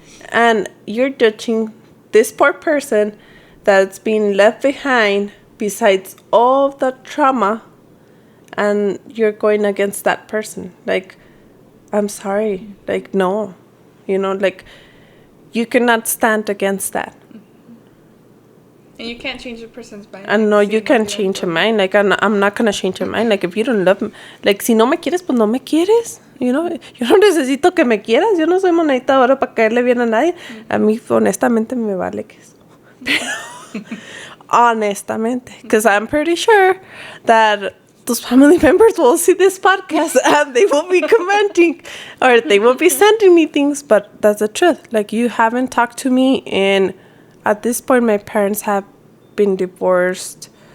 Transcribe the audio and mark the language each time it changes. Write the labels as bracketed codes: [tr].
[en] And you're judging this poor person that's been left behind besides all the trauma, and you're going against that person. Like, I'm sorry. Like, no. You know, like, you cannot stand against that. And you can't change a person's mind. And no, you can't change a mind. Like, I'm not going to change your mind. Like, if you don't love me, like, [es] si no me quieres, pues no me quieres. You know, yo no necesito que me quieras. Yo no soy monedita de oro para caerle bien a nadie. A mí, honestamente, me vale que eso. Pero, honestamente, [en] because I'm pretty sure that those family members will see this podcast and they will be commenting or they will be sending me things. But that's the truth. Like, you haven't talked to me in... At this point, my parents have been divorced.